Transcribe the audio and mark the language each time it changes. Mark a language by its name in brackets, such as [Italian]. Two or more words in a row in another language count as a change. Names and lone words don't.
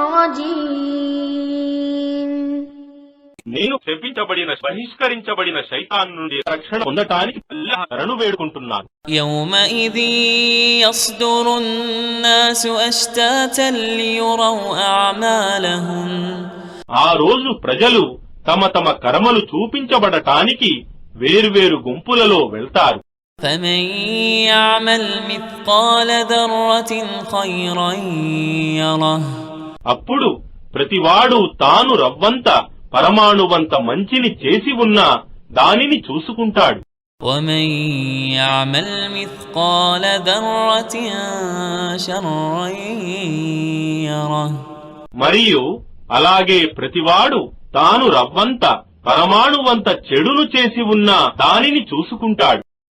[Arabic] الرجيم [Telugu] నేను బహిష్కరించబడిన శైతాన్ నుండి రక్షణ పొందటానికి అల్లాహ్ శరణు వేడుకుంటున్నాను. [Arabic] يومئذ يصدر الناس أشتاتا ليروا أعمالهم [Telugu] ఆ రోజు ప్రజలు తమ తమ కర్మలు చూపించబడటానికి వేర్వేరు గుంపులలో వెళ్తారు. [Arabic] فمن يعمل مثقال ذرة خيرا يره [Telugu] అప్పుడు ప్రతివాడు తాను రవ్వంత పరమాణువంత మంచిని చేసి ఉన్నా దానిని చూసుకుంటాడు. [Arabic] ومن يعمل مثقال ذرة شرا يره [Telugu] మరియు అలాగే ప్రతివాడు తాను రవ్వంత పరమాణువంత చెడును చేసి ఉన్నా దానిని చూసుకుంటాడు.